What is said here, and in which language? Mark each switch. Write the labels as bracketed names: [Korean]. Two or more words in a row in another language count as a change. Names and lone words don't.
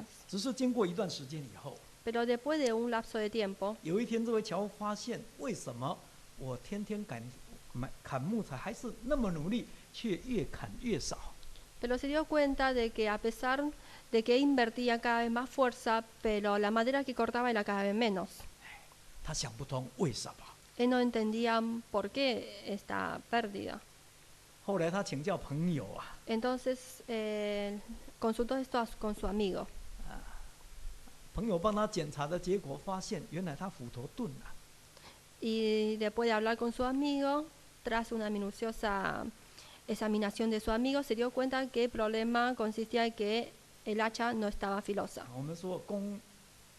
[Chinese] 只是经过一段时间以后， [Spanish] Pero después de un lapso de tiempo, [Chinese] 有一天这位樵夫发现，为什么我天天砍木材还是那么努力，却越砍越少？ [Spanish] pero se dio cuenta de que a pesar de que invertía cada vez más fuerza, pero la madera que cortaba era cada vez menos. [Chinese] 他想不通为什么。 [Spanish] Él no entendía por qué esta pérdida. [Chinese] 后来他请教朋友啊， [Spanish] Entonces consultó esto con su amigo. [Chinese] 朋友帮他检查的结果发现，原来他斧头钝了。 [Spanish] Y después de hablar con su amigo, tras una minuciosa examinación de su amigo, se dio cuenta que el problema consistía en que el hacha no estaba filosa. [Chinese] 我们说弓